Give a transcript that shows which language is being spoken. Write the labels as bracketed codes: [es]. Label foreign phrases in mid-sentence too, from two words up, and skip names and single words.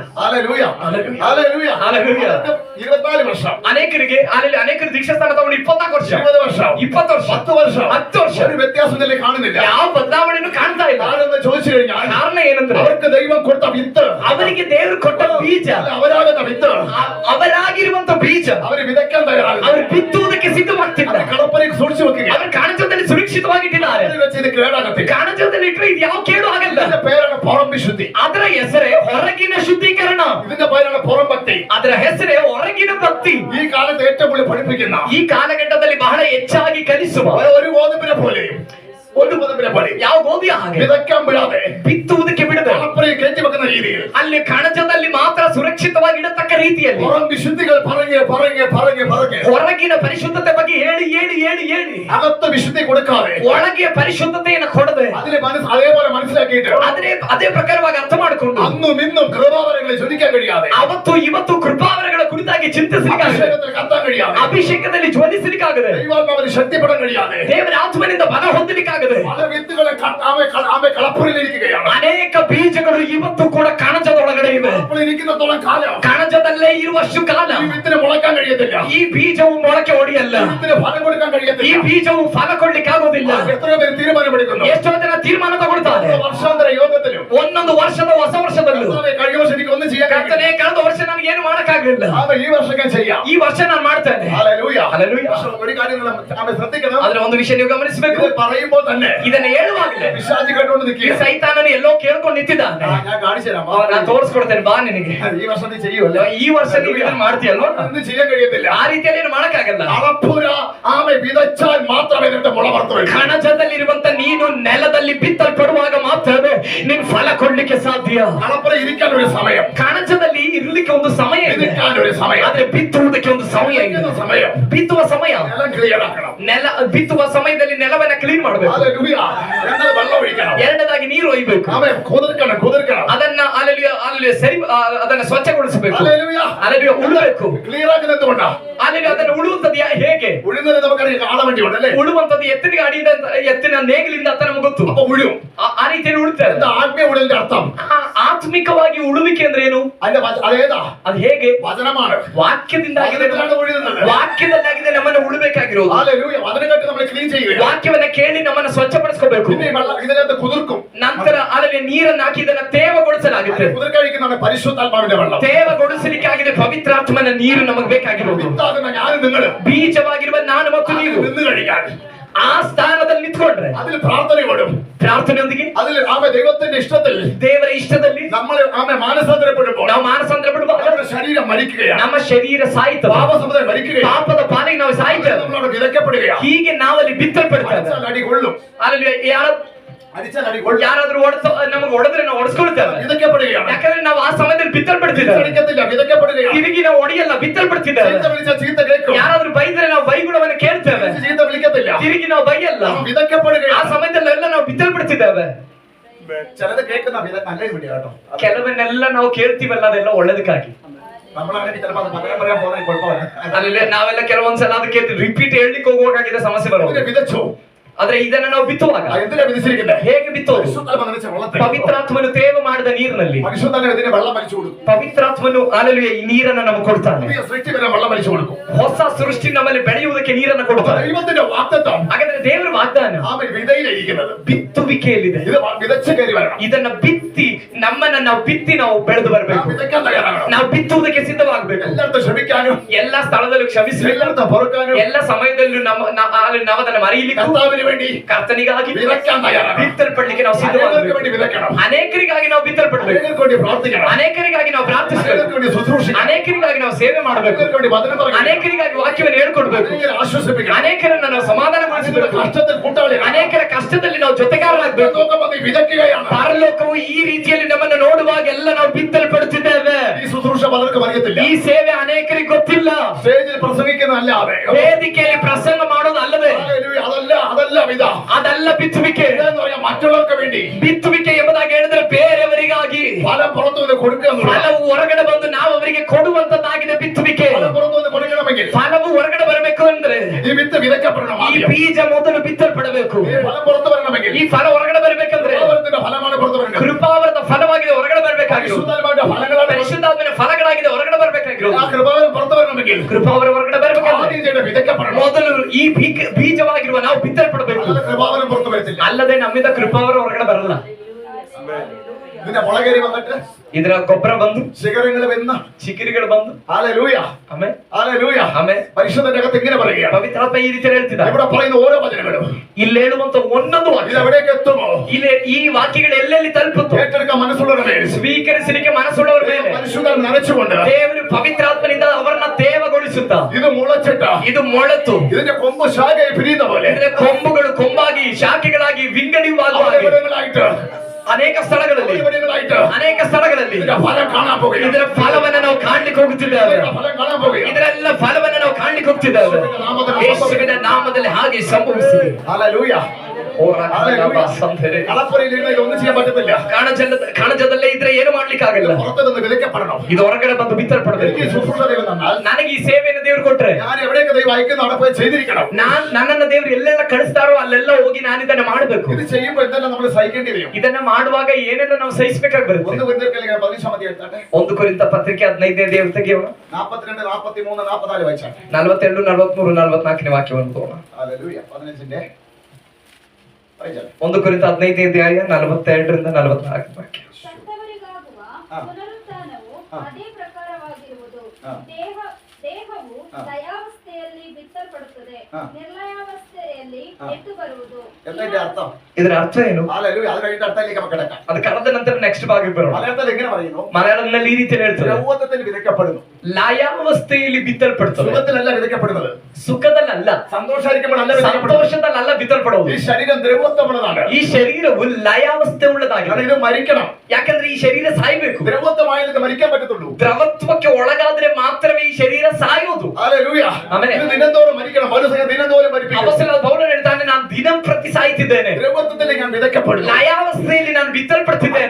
[ml] ഹല്ലേലൂയ, ഹല്ലേലൂയ. ഹല്ലേലൂയ. ഹല്ലേലൂയ. 24 വർഷം, [kn] ಅನೇಕರಿಗೆ ಅನೇಕರು ದೀಕ್ಷಾಸ್ಥಾನ ತಗೊಂಡು 24 ವರ್ಷ, [ml] 20 വർഷം, [kn] 20 ವರ್ಷ, [ml] 10 വർഷം, [kn] 10 ವರ್ಷ [ml] ഒരു വ്യത്യാസം ഇതിൽ കാണുന്നില്ല. [kn] ಯಾವ ಬದಲಾವಣೆಯನ್ನು ಕಾಣ್ತಾ ಇಲ್ಲ. [ml] ആരെന്ന് ചോദിച്ചു കഴിഞ്ഞാൽ [kn] ಕಾರಣ ಏನಂದ್ರೆ, [ml] അവർക്ക് ദൈവം കൊടുത്ത വിത്ത്, [kn] ಅವರಿಗೆ ದೇವರು ಕೊಟ್ಟ ಬೀಜ, [ml] അവരാകുന്ന വിത്ത്, [kn] ಅವರಾಗಿರುವಂತ ಬೀಜ [ml] അവര് വിതയ്ക്കാൻ തയ്യാറാകുന്നു. [kn] ಅವರು ಬಿತ್ತುವುದಕ್ಕೆ ಸಿದ್ಧವಾಗ್ತಿಲ್ಲ. [ml] കളപ്പുരയ്ക്ക് സൂക്ഷിച്ചു വെക്കുക. [kn] ಅವರು ಕಣಜದಲ್ಲಿ ಸುರಕ್ಷಿತವಾಗಿಟ್ಟಿದ್ದಾರೆ. [ml] അതിൽ വെച്ച് ഇത് കേടാകത്തില്ല. [kn] ಕಣಜದಲ್ಲಿ ಇಟ್ಟರೆ ಇದು ಯಾವ ಕೇಡು ಆಗಲ್ಲ. [ml] ഇതിന്റെ പേരാണ് പുറം വിശുദ്ധി. [kn] ಅದರ ಹೆಸರೇ ಹೊರಗಿನ ಶುದ್ಧೀಕರಣ. [ml] ഇതിന്റെ പേരാണ് പുറം ഭക്തി. [kn] ಅದರ ಹೆಸರೇ ಹೊರಗಿನ ಭಕ್ತಿ. [ml] ഈ കാലത്ത് ഏറ്റവും കൂടുതൽ പഠിപ്പിക്കുന്ന, [kn] ಈ ಕಾಲಘಟ್ಟದಲ್ಲಿ ಬಹಳ ಹೆಚ್ಚಾಗಿ ಕಲಿಸುವ [ml] ഒരു ഗോതമ്പിനെ പോലെയും ഒരു ഗോതമ്പിനെ പോലെ [kn] ಯಾವ ಗೋಧಿಯ ಹಾಗೆ [ml] വിതയ്ക്കാൻ വിടാതെ [kn] ಬಿತ್ತುವುದಕ್ಕೆ ಬಿಡದೆ [ml] കളപ്പുരയിൽ കയറ്റി വെക്കുന്ന രീതിയിൽ [kn] ಅಲ್ಲಿ ಕಣಜದಲ್ಲಿ ಮಾತ್ರ ಸುರಕ್ಷಿತವಾಗಿ ಇಡತಕ್ಕ ರೀತಿಯಲ್ಲಿ [ml] പുറം വിശുദ്ധികൾ പറഞ്ഞ് പറഞ്ഞ് പറഞ്ഞ് പറഞ്ഞ് [kn] ಹೊರಗಿನ ಪರಿಶುದ್ಧತೆ ಬಗ್ಗೆ ಹೇಳಿ ಹೇಳಿ ಹೇಳಿ ಹೇಳಿ [ml] അകത്ത് വിശുദ്ധി കൊടുക്കാതെ [kn] ಒಳಗೆ ಪರಿಶುದ್ಧತೆಯನ್ನು ಕೊಡದೆ [ml] അതിന് അതേപോലെ മനസ്സിലാക്കിയിട്ട് [kn] ಅದೇ ಪ್ರಕಾರವಾಗಿ ಅರ್ಥ ಮಾಡಿಕೊಂಡು [ml] അന്നും ഇന്നും കൃപാവരങ്ങളെ ജ്വലിക്കാൻ കഴിയാതെ, [kn] ಅವತ್ತು ಇವತ್ತು ಕೃಪಾವರಗಳ ಕುರಿತಾಗಿ ಚಿಂತಿಸಲಿಕ್ಕಾಗದೆ, [ml] അഭിഷേകത്തിൽ കത്താൻ കഴിയാതെ, [kn] ಅಭಿಷೇಕದಲ್ಲಿ ಜ್ವಲಿಸಲಿಕ್ಕಾಗದೆ, [ml] ദൈവാത്മാവിന് ശക്തിപ്പെടാൻ കഴിയാതെ, [kn] ದೇವರ ಆತ್ಮನಿಂದ ಬಲ ಹೊಂದಲಿಕ್ಕಾಗದೆ [ml] പല വിത്തുകളെ ആമെ കളപ്പുരയിലിരിക്കുകയാണ്. [kn] ಅನೇಕ ಬೀಜಗಳು ಇವತ್ತು ಕೂಡ ಕಣಜದೊಳಗಡೆ ಇವೆ. [ml] കളപ്പുരയിരിക്കുന്നത്തോളം കാലം [kn] ಕಣಜದಲ್ಲೇ ಇರುವಷ್ಟು ಕಾಲ [ml] ഈ വിത്തിന് മുളയ്ക്കാൻ കഴിയത്തില്ല. [kn] ಈ ಬೀಜವು ಮೊಳಕೆ ಒಡೆಯಲ್ಲ. [ml] ഈ വിത്തിന് ഫലം കൊടുക്കാൻ [kn] ಈ [ml] കഴിയത്തില്ല. [kn] ಬೀಜವು ಫಲ ಕೊಡ್ಲಿಕ್ಕೆ ಆಗೋದಿಲ್ಲ. [ml] എത്രയോ പേര് തീരുമാനമെടുക്കുന്നു. [kn] ಎಷ್ಟೋ ಜನ ತೀರ್ಮಾನ ತಗೊಳ್ತಾರೆ. [ml] വർഷാന്തര യോഗത്തിലും [kn] ಒಂದೊಂದು ವರ್ಷದ ಹೊಸ ವರ್ಷದಲ್ಲೂ, [ml] കഴിഞ്ഞ വർഷം എനിക്ക് ഒന്നും ചെയ്യാൻ കഴിയില്ല. [kn] ಕರ್ತನೇ ಕಳೆದ ವರ್ಷ ನನಗೆ ಏನು ಮಾಡಕ್ಕಾಗಲಿಲ್ಲ, [ml] ഈ വർഷം ഞാൻ ചെയ്യാം. [kn] ಈ ವರ್ಷ ನಾನು ಮಾಡ್ತೇನೆ. [ml] ഹല്ലേലൂയ. [kn] ഹല്ലേലൂയ. [ml] പക്ഷേ ഒരു കാര്യം നമ്മൾ ശ്രദ്ധിക്കണം. [kn] ಆದ್ರೆ ಒಂದು ವಿಷಯ ನೀವು ಗಮನಿಸಬೇಕು. [ml] ഇത് പറയുമ്പോൾ തന്നെ [kn] ಇದನ್ನ ಹೇಳುವಾಗಲೇ [ml] പിശാചി കേട്ടോണ്ട് [kn] ಈ [ml] നിൽക്കുക. [kn] ಸೈತಾನನು ಎಲ್ಲೋ ಕೇಳ್ಕೊಂಡು ನಿಂತಿದ್ದಾನೆ. [ml] ഞാൻ കാണിച്ചു തരാം. [kn] ನಾನು ತೋರಿಸ್ಕೊಡ್ತೇನೆ, ಬಾ ನಿನಗೆ. [ml] ഈ വർഷം നീ ചെയ്യുമല്ലോ. [kn] ಈ ವರ್ಷ ನೀವು ಇದನ್ನ ಮಾಡ್ತೀಯಲ್ವಾ? [ml] ഒന്നും ചെയ്യാൻ കഴിയത്തില്ല. [kn] ಆ ರೀತಿಯಲ್ಲಿ ಏನು ಮಾಡಕ್ಕಾಗಲ್ಲ. [ml] കളപ്പുര ആമെ വിതച്ചാൽ മാത്രമേ നിന്റെ മുള പുറത്തുവരൂ. [kn] ಕಣಜದಲ್ಲಿರುವಂತ ನೀನು ನೆಲದಲ್ಲಿ ಬಿತ್ತಲ್ಪಡುವಾಗ ಮಾತ್ರವೇ ನೀನು ಫಲ ಕೊಡ್ಲಿಕ್ಕೆ ಸಾಧ್ಯ. [ml] കളപ്പുര ഇരിക്കാൻ ഒരു സമയം, [kn] ಕಣಜದಲ್ಲಿ ಇರ್ಲಿಕ್ಕೆ ಒಂದು ಸಮಯ ಇದೆ, [ml] വിതയ്ക്കാൻ ഒരു സമയം, [kn] ಆದ್ರೆ ಬಿತ್ತುವುದಕ್ಕೆ ಒಂದು ಸಮಯ ಇದೆ. [ml] സമയം. [kn] ಬಿತ್ತುವ ಸಮಯ, [ml] എല്ലാം ക്ലിയർ ആക്കണം. [kn] ಬಿತ್ತುವ ಸಮಯದಲ್ಲಿ ನೆಲವನ್ನ ಕ್ಲೀನ್ ಮಾಡಬೇಕು. [ml] ഹല്ലേലൂയ. രണ്ടാമത് വെള്ളം ഒഴിക്കണം. [kn] ಎರಡನೇದಾಗಿ ನೀರು ಒಯ್ಬೇಕು. [ml] ആമെ കുതിർക്കണം. [kn] ಅದನ್ನ ಅಲ್ಲಿ ಸರಿ ಅದನ್ನ ಸ್ವಚ್ಛಗೊಳಿಸಬೇಕು. [ml] ഹല്ലേലൂയ. [kn] ಅಲ್ಲಿ ಉಳಬೇಕು. [ml] ക്ലിയർ ആക്കുന്നത് എന്തുകൊണ്ടാ? [kn] ಅಲ್ಲಿ ಅದನ್ನು ಉಳುವಂತದ್ದು ಹೇಗೆ? [ml] ഉഴുന്നത് നമുക്കറിയാം. കാള വേണ്ടി ഉണ്ടല്ലേ? [kn] ഉಳುವಂತದ್ದು ಎತ್ತಿನ ಅಡಿಯಿಂದ ಎತ್ತಿನ ನೇಗಿಲಿಂದ ಅಂತ ನಮ್ಗೆ ಗೊತ್ತು. [ml] അപ്പൊ ഉഴും. [kn] ಆ ರೀತಿಯಲ್ಲಿ ಉಳುತ್ತಾರೆ. [ml] എന്താ ആത്മീയ ഉഴലിന്റെ അർത്ഥം? [kn] ಆತ್ಮಿಕವಾಗಿ ಉಳುವಿಕೆ ಅಂದ್ರೆ ಏನು? [ml] അതേതാ? [kn] ಅದು ಹೇಗೆ? [ml] വചനമാണ്. [kn] ವಾಕ್ಯದಿಂದಾಗಿದೆ. [ml] ഉഴുന്നത് [kn] ವಾಕ್ಯದಲ್ಲಾಗಿದೆ ನಮ್ಮನ್ನು ಉಳುಬೇಕಾಗಿರೋದು. [ml] ഹല്ലേലൂയ. വചനം കേട്ട് നമ്മൾ ക്ലീൻ ചെയ്യുക. [kn] ವಾಕ್ಯವನ್ನ ಕೇಳಿ ನಮ್ಮನ್ನು ಸ್ವಚ್ಛಪಡಿಸಬೇಕು. [ml] പിന്നെ ഇതിനകത്ത് കുതിർക്കും. [kn] ನಂತರ ಅದರಲ್ಲಿ ನೀರನ್ನು ಹಾಕಿ ಇದನ್ನ ತೇವಗೊಳಿಸಲಾಗುತ್ತೆ. [ml] കുതിർക്കഴിക്കുന്നതാണ് പരിശുദ്ധാത്മാവിന്റെ വെള്ളം. [kn] ತೇವಗೊಳಿಸಲಿಕ್ಕಾಗಿದೆ ಪವಿತ್ರಾತ್ಮನ ನೀರು ನಮಗೆ ಬೇಕಾಗಿರೋದು. [ml] ഞാനും നിങ്ങളും [kn] ಬೀಜವಾಗಿರುವ ನಾನು ಮತ್ತು ನೀವು [ml] നിന്ന് കഴിയാൻ [kn] ಆ ಸ್ಥಾನದಲ್ಲಿ ನಿಂತ್ಕೊಂಡ್ರೆ [ml] അതിൽ പ്രാർത്ഥനയോടും [kn] ಪ್ರಾರ್ಥನೆಯೊಂದಿಗೆ [ml] അതിൽ ദൈവത്തിന്റെ ഇഷ്ടത്തിൽ [kn] ದೇವರ ಇಷ್ಟದಲ್ಲಿ [ml] നമ്മൾ മാനസാന്തരപ്പെടുമ്പോൾ [kn] ನಾವು ಮಾನಸಾಂತರ ಪಡುವಾಗ [ml] നമ്മുടെ ശരീരം മരിക്കുകയാണ്. [kn] ನಮ್ಮ ಶರೀರ ಸಾಯ್ತದೆ. [ml] പാപസമുദായം മരിക്കുകയാണ്. [kn] ಪಾಪದ ಪಾಲಿಗೆ ನಾವು ಸಾಯ್ತೇವೆ. [ml] നമ്മളവിടെ വിതയ്ക്കപ്പെടുകയാണ്. [kn] ಹೀಗೆ ನಾವಲ್ಲಿ ಬಿತ್ತಲ್ಪಡ್ತೇವೆ. [ml] അടിച്ചാൽ അടി കൊള്ളും. [kn] ಅಲ್ಲಿ [ml] അടിച്ചാൽ അടി കൊള്ളും. [kn] ಯಾರಾದ್ರೂ ನಮಗೆ ಹೊಡೆದ್ರೆ ನಾವು ಹೊಡೆಸ್ಕೊಳ್ತೇವೆ. [ml] വിതയ്ക്കപ്പെടുകയാണ്. [kn] ಯಾಕಂದ್ರೆ ನಾವು ಆ ಸಮಯದಲ್ಲಿ ಬಿತ್ತಲ್ಪಡ್ತಿದ್ದೇವೆ. [ml] അടിക്കത്തില്ല, വിതയ്ക്കപ്പെടുകയാണ്. [kn] ತಿರುಗಿ ನಾವು ಹೊಡೆಯಲ್ಲ, ಬಿತ್ತಲ್ಪಡ್ತಿದ್ದೇವೆ. [ml] ചീത്ത വിളിച്ചാൽ ചീത്ത കേൾക്കും. [kn] ಯಾರಾದ್ರೂ ಬೈದ್ರೆ ನಾವು ಬೈಗುಣವನ್ನು ಕೇಳ್ತೇವೆ. [ml] ചീത്ത വിളിക്കത്തില്ല. [kn] ತಿರುಗಿ ನಾವು ಬೈಯಲ್ಲ. ಆ [ml] വിതയ്ക്കപ്പെടുകയാണ്. [kn] ಸಮಯದಲ್ಲೆಲ್ಲ ನಾವು ಬಿತ್ತಲ್ಪಡ್ತಿದ್ದೇವೆ. [ml] ചിലത് കേൾക്കുന്ന നല്ല വിളിയാ കേട്ടോ. [kn] ಕೆಲವನ್ನೆಲ್ಲ ನಾವು ಕೇಳ್ತೀವಲ್ಲ, ಅದೆಲ್ಲ ಒಳ್ಳೇದಕ್ಕಾಗಿ. [ml] നമ്മളാണെങ്കിൽ ചിലപ്പോൾ അത് പകരം പറയാൻ പോകുന്ന കുഴപ്പമില്ല. [kn] ಅಲ್ಲಿ ನಾವೆಲ್ಲ ಕೆಲವೊಂದ್ಸಲ ಅದಕ್ಕೆ ರಿಪೀಟ್ ಹೇಳ್ಲಿಕ್ಕೆ ಹೋಗುವಾಗಿದೆ ಸಮಸ್ಯೆ ಬರೋದು. [ml] വിതച്ചു. [kn] ಆದ್ರೆ ಇದನ್ನ ನಾವು ಬಿತ್ತುವಾಗ [ml] എന്തിനാ വിതച്ചിരിക്കുന്നത്? [kn] ಹೇಗೆ ಬಿತ್ತೋದು? [ml] വെള്ളത്തിൽ [kn] ಪವಿತ್ರಾತ್ಮನು ತೇವ ಮಾಡಿದ ನೀರಿನಲ್ಲಿ [ml] പരിശുദ്ധാത്മാവ് ഇതിനെ വെള്ളം വലിച്ചു കൊടുക്കും. [kn] ಪವಿತ್ರಾತ್ಮನು ಹಲ್ಲೆಲೂಯಾ ಈ ನೀರನ್ನು ನಮಗೆ ಕೊಡ್ತಾನೆ. [ml] ಸೃಷ್ಟಿ വരെ വെള്ളം വലിച്ചു കൊടുക്കും. [kn] ಹೊಸ ಸೃಷ್ಟಿ ನಮ್ಮಲ್ಲಿ ಬೆಳೆಯುವುದಕ್ಕೆ ನೀರನ್ನು ಕೊಡ್ತಾನೆ. [ml] ദൈവത്തിന്റെ വാഗ്ദത്തം [kn] ಹಾಗಾದ್ರೆ ದೇವರ ವಾಗ್ದಾನ [ml] ആമേൻ വിതയിലിരിക്കുന്നത് [kn] ಬಿತ್ತುವಿಕೆಯಲ್ಲಿದೆ. [ml] ഇത് വിതച്ച് കയറി വരണം. [kn] ಇದನ್ನ ಬಿತ್ತಿ ನಮ್ಮನ್ನ ನಾವು ಬಿತ್ತಿ ನಾವು ಬೆಳೆದು ಬರಬೇಕು. [ml] വിതയ്ക്കാൻ തയ്യാറാകണം. [kn] ನಾವು ಬಿತ್ತುವುದಕ್ಕೆ ಸಿದ್ಧವಾಗಬೇಕು. [ml] എല്ലായിടത്തും ക്ഷമിക്കാനും [kn] ಎಲ್ಲಾ ಸ್ಥಳದಲ್ಲೂ ಕ್ಷಮಿಸಬೇಕು. [ml] എല്ലായിടത്തും പൊറുക്കാനും [kn] ಎಲ್ಲ ಸಮಯದಲ್ಲೂ ನಾವು ಅದನ್ನು ಮರೆಯಲಿಕ್ಕೆ [ml] കർത്താവിന് വേണ്ടി [kn] ಕರ್ತನಿಗಾಗಿ [ml] വിതയ്ക്കാൻ തയ്യാറാകണം. [kn] ಬಿತ್ತಲ್ಪಡ್ಲಿಕ್ಕೆ ನಾವು [ml] അനേകർക്ക് [kn] ಸಿದ್ಧವಾಗಬೇಕು. [ml] വേണ്ടി വിതയ്ക്കണം. [kn] ಅನೇಕರಿಗಾಗಿ ನಾವು ಬಿತ್ತಲ್ಪಡ್ಬೇಕು. [ml] അനേകർക്ക് വേണ്ടി പ്രാർത്ഥിക്കണം. [kn] ಅನೇಕರಿಗಾಗಿ ನಾವು ಪ್ರಾರ್ಥಿಸಬೇಕು. [ml] അനേകർക്ക് വേണ്ടി ശുശ്രൂഷിക്കണം. [kn] ಅನೇಕರಿಗಾಗಿ ನಾವು ಸೇವೆ ಮಾಡಬೇಕು. [ml] അനേകർക്ക് വേണ്ടി വചനം പറയണം. [kn] ಅನೇಕರಿಗಾಗಿ ವಾಕ್ಯವನ್ನು ಹೇಳ್ಕೊಡ್ಬೇಕು. [ml] അനേകരെ ആശ്വസിപ്പിക്കണം. [kn] ಅನೇಕರನ್ನ ನಾವು ಸಮಾಧಾನಗೊಳಿಸಬೇಕು. [ml] കഷ്ടത്തിൽ കൂട്ടാളികൾ. [kn] ಅನೇಕರ ಕಷ್ಟದಲ್ಲಿ ನಾವು ಜೊತೆಗಾರರಾಗಬೇಕು. [ml] ലോകം വിതയ്ക്കുകയാണ്. [kn] ಪರಲೋಕವು ಈ ರೀತಿಯಲ್ಲಿ ನಮ್ಮನ್ನು ನೋಡುವಾಗ ಎಲ್ಲ ನಾವು ಬಿತ್ತಲ್ಪಡುತ್ತಿದ್ದೇವೆ. [ml] ഈ ശുശ്രൂഷ പലർക്കും അറിയത്തില്ല. [kn] ಈ ಸೇವೆ ಅನೇಕರಿಗೆ ಗೊತ್ತಿಲ್ಲ. [ml] സ്റ്റേജിൽ പ്രസംഗിക്കുന്നതല്ലാതെ [kn] ವೇದಿಕೆಯಲ್ಲಿ ಪ್ರಸಂಗ ಮಾಡೋದು ಅಲ್ಲದೆ [ml] അതല്ല വിത. [kn] ಅದಲ್ಲ ಬಿತ್ತುವಿಕೆ. [ml] ഇതെന്ന് പറഞ്ഞാൽ മറ്റുള്ളവർക്ക് വേണ്ടി [kn] ಬಿತ್ತುವಿಕೆ ಎಂಬುದಾಗಿ ಹೇಳಿದ್ರೆ ಬೇರೆಯವರಿಗಾಗಿ [ml] ഫലം പുറത്തു വന്ന് കൊടുക്കുക. [kn] ಫಲವು ಹೊರಗಡೆ ಬಂದು ನಾವು ಅವರಿಗೆ ಕೊಡುವಂತದ್ದಾಗಿದೆ ಬಿತ್ತುವಿಕೆ. [ml] ഫലം പുറത്തു വന്ന് കൊടുക്കണമെങ്കിൽ [kn] ಫಲವು ಹೊರಗಡೆ ಬರಬೇಕು ಅಂದ್ರೆ [ml] ഈ വിത്ത് വിതയ്ക്കപ്പെടണം. [kn] ಈ ಬೀಜ ಮೊದಲು ಬಿತ್ತಲ್ಪಡಬೇಕು. [ml] ഈ ഫലം പുറത്തു വരണമെങ്കിൽ [kn] ಈ ಫಲ ಹೊರಗಡೆ ಬರಬೇಕಂದ್ರೆ [ml] കൃപാവരത്തിന്റെ ഫലമാണ് പുറത്തു വരേണ്ടത്. [kn] ಕೃಪಾವರದ ಫಲವಾಗಿದೆ ಹೊರಗಡೆ ಬರಬೇಕಾಗಿರೋದು. [ml] പരിശുദ്ധാത്മാവിന്റെ ഫലങ്ങളാണ്. [kn] ಪರಿಶುದ್ಧಾತ್ಮನ ಫಲಗಳಾಗಿದೆ ಹೊರಗಡೆ ಬರಬೇಕಾಗಿರೋದು. [ml] ആ കൃപാവരം പുറത്തു വരണമെങ്കിൽ [kn] ಕೃಪಾವರ ಹೊರಗಡೆ ಬರಬೇಕಾದ್ರೆ [ml] ആദ്യം ചെയ്യേണ്ട വിതയ്ക്കപ്പെടണം. [kn] ಮೊದಲು ಈ ಬೀಜವಾಗಿರುವ ನಾವು ಬಿತ್ತಲ್ಪಡಬೇಕು. [ml] അല്ലാതെ കൃപാവരം പുറത്തു വരത്തില്ല. [kn] ಅಲ್ಲದೆ ನಮ್ಮಿಂದ ಕೃಪಾವರ ಹೊರಗಡೆ ಬರಲ್ಲ. [ml] ഇതിന്റെ മുളകേറി വന്നിട്ട് [kn] ಇದರ ಗೊಬ್ಬರ ಬಂದು [ml] ശിഖരങ്ങൾ വെന്ന [kn] ಚಿಕಿರಿಗಳು ಬಂದು [ml] ഹല്ലേലൂയ [kn] ಆಮೇಲೆ [ml] ഹല്ലേലൂയ [kn] ಆಮೇಲೆ [ml] പരിശുദ്ധന്റെ അകത്ത് ഇങ്ങനെ പറയുകയാണ്. [kn] ಪವಿತ್ರಾತ್ಮ ಈ ರೀತಿ ಹೇಳ್ತಿದ್ದಾರೆ. [ml] ഇവിടെ പറയുന്ന ഓരോ വചനങ്ങളും [kn] ಇಲ್ಲಿ ಹೇಳುವಂತ ಒಂದೊಂದು ವಾಕ್ಯ [ml] ഇതെവിടേക്ക് എത്തുമോ? [kn] ಇಲ್ಲಿ ಈ ವಾಕ್ಯಗಳು ಎಲ್ಲೆಲ್ಲಿ ತಲುಪುತ್ತೋ [ml] ഏറ്റെടുക്കാൻ മനസ്സുള്ളവരുടെ മേൽ [kn] ಸ್ವೀಕರಿಸಲಿಕ್ಕೆ ಮನಸ್ಸುಳ್ಳವರ ಮೇಲೆ [ml] പരിശുദ്ധൻ നനച്ചുകൊണ്ട് [kn] ದೇವರು ಪವಿತ್ರಾತ್ಮನಿಂದ ಅವರನ್ನ ತೇವಗೊಳಿಸುತ್ತಾ [ml] ഇത് മുളച്ചിട്ട [kn] ಇದು ಮೊಳತು [ml] ഇതിന്റെ കൊമ്പ് ശാഖയെ പിരിയുന്ന പോലെ [kn] ಇದರ ಕೊಂಬುಗಳು ಕೊಂಬಾಗಿ ಶಾಖೆಗಳಾಗಿ ವಿಂಗಡಿಯುವಾಗ [ml] അവിടങ്ങളിലായിട്ട് [kn] ಅನೇಕ ಸ್ಥಳಗಳಲ್ಲಿ ಅನೇಕ ಸ್ಥಳಗಳಲ್ಲಿ [ml] ഇതിന്റെ ഫലം കാണാൻ പോകുകയാണ്. [kn] ಇದರ ಫಲವನ್ನ ನಾವು ಕಾಣ್ಲಿಕ್ಕೆ ಹೋಗುತ್ತಿದ್ದೇವೆ. [ml] ഇതിന്റെ ഫലം കാണാൻ പോകുകയാണ്. [kn] ಇದರೆಲ್ಲ ಫಲವನ್ನ ನಾವು ಕಾಣ್ಲಿಕ್ಕೆ ಹೋಗ್ತಿದ್ದೇವೆ. ಯೇಸುವಿನ ನಾಮದಲ್ಲಿ ಹಾಗೆ ಸಂಭವಿಸಿದೆ. [ml] ഹല്ലേലൂയ കളപ്പുരയിൽ ഒന്നും ചെയ്യാൻ പറ്റത്തില്ല. [kn] ಕಣಜದಲ್ಲೇ ಇದ್ರೆ ಏನು ಮಾಡ್ಲಿಕ್ಕಾಗಲ್ಲ. [ml] പുറത്തു നിന്ന് വിതയ്ക്കപ്പെടണം. [kn] ಇದು ಹೊರಗಡೆ ಬಂದು ಬಿತ್ತಲ್ಪಡಬೇಕು. [ml] എനിക്ക് ശുശ്രൂഷ ദൈവം തന്നാൽ [kn] ನನಗೆ ಈ ಸೇವೆಯನ್ನು ದೇವರು ಕೊಟ್ರೆ [ml] ഞാൻ എവിടെയൊക്കെ ദൈവം അയക്കുന്ന അവിടെ പോയി ചെയ്തിരിക്കണം. [kn] ನನ್ನನ್ನ ದೇವರು ಎಲ್ಲೆಲ್ಲ ಕಳಿಸ್ತಾರೋ ಅಲ್ಲೆಲ್ಲ ಹೋಗಿ ನಾನು ಇದನ್ನ ಮಾಡಬೇಕು. [ml] ഇത് ചെയ്യുമ്പോൾ എന്തെല്ലാം നമ്മൾ സഹിക്കേണ്ടി വരും. [kn] ಇದನ್ನ ಮಾಡುವಾಗ ಏನೆಲ್ಲ ನಾವು ಸಹಿಸಬೇಕಾಗಿ ಬರುತ್ತೆ. [ml] 1 കൊരിന്ത്യർ 15 ಹೇಳ್ತಾರೆ. [kn] 1 ಕೊರಿಂಥ ಪತ್ರಿಕೆ 15ನೇ ಅಧ್ಯಾಯ [ml] 42 43 44 വായിച്ചാൽ [kn] 42 43 44ನೇ ವಾಕ್ಯವನ್ನು ತಗೋಣ. [ml] ഹല്ലേലൂയ 15ന്റെ [kn] 1 ಕೊರಿಂಥ 15ನೇ ಅಧ್ಯಾಯ 42ರಿಂದ 44 ವಾಕ್ಯ. ಸತ್ತವರಿಗಾಗುವ ಪುನರುತ್ಥಾನವು ಅದೇ ಪ್ರಕಾರವಾಗಿರುವುದು. ದೇಹವು ಲಯಾವಸ್ಥೆಯಲ್ಲಿ ಬಿತ್ತಲ್ಪಡುತ್ತದೆ, ನಿರ್ಲಯಾವಸ್ಥೆಯಲ್ಲಿ ಎದ್ದು ಬರುವುದು. [ml] എന്നതിന്റെ അർത്ഥം [kn] ಇದರ ಅರ್ಥ ಏನು? [ml] ഹല്ലേലൂയ അത് കഴിഞ്ഞ അർത്ഥത്തിലേക്ക് നമുക്ക് കിടക്കാം. [kn] ಅದು ಕಳೆದ ನಂತರ ನೆಕ್ಸ್ಟ್ ಭಾಗಕ್ಕೆ ಬರೋಣ. [ml] മലയാളത്തിൽ എങ്ങനെ പറയുന്നു? [kn] മലയാളದಲ್ಲಿ ಈ ರೀತಿ ಹೇಳ್ತಾರೆ, [ml] ദ്രവത്വത്തിൽ വിതയ്ക്കപ്പെടുന്നു. [kn] ಲಯಾವಸ್ಥೆಯಲ್ಲಿ ಬಿತ್ತಲ್ಪಡುತ್ತದೆ. [ml] സുഖത്തിലല്ല വിതയ്ക്കപ്പെടുന്നത്. [kn] ಸುಖದಲ್ಲ, [ml] സന്തോഷായിരിക്കുമ്പോഴല്ല വിതയ്ക്കപ്പെടുന്നത്. [kn] ಸಂತೋಷದಲ್ಲ ಬಿತ್ತಲ್ಪಡೋದು. [ml] ഈ ശരീരം ദ്രവത്വമുള്ളതാണ്. [kn] ಈ ಶರೀರವು ಲಯಾವಸ್ಥೆ ಉಳ್ಳದಾಗಿದೆ. [ml] ഇത് മരിക്കണം. [kn] ಯಾಕಂದ್ರೆ ಈ ಶರೀರ ಸಾಯ್ಬೇಕು. [ml] ദ്രവത്വമായാലും മരിക്കാൻ പറ്റത്തുള്ളൂ. [kn] ದ್ರವತ್ವಕ್ಕೆ ಒಳಗಾದ್ರೆ ಮಾತ್ರವೇ ಈ ಶರೀರ ಸಾಯೋದು. [ml] ഹല്ലേലൂയ [kn] ಆಮೆನ್. [ml] ഇത് ദിനംതോറും മരിക്കണം. മനുഷ്യനെ ദിനംതോറും മരിപ്പിക്കും. [kn] ಅಪೊಸ್ತಲನಾದ ಪೌಲನು ಹೇಳ್ತಾನೆ, ನಾನು ದಿನ ಪ್ರತಿ ಸಾಯ್ತಿದ್ದೇನೆ. [ml] ദ്രവത്വത്തിലേക്ക് ഞാൻ വിതയ്ക്കപ്പെടുന്നു. [kn] ಲಯಾವಸ್ಥೆಯಲ್ಲಿ ನಾನು ಬಿತ್ತಲ್ಪಡ್ತಿದ್ದೇನೆ.